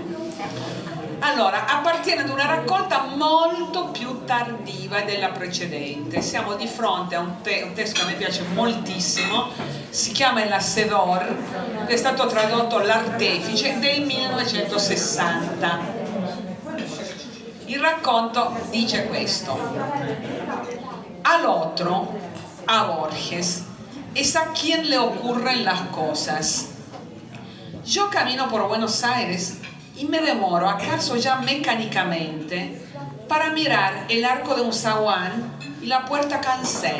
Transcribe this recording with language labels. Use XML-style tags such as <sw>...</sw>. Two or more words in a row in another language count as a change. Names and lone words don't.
<it>Allora, appartiene ad una raccolta molto più tardiva della precedente. Siamo di fronte a un testo che a me piace moltissimo, si chiama El Hacedor, che è stato tradotto L'Artefice, del 1960. Il racconto dice questo:</it> <es>al otro, a Borges, es a quien le ocurren las cosas. Yo camino por Buenos Aires y me demoro, acaso ya mecánicamente, para mirar el arco de un zaguán y la puerta cancel.</es>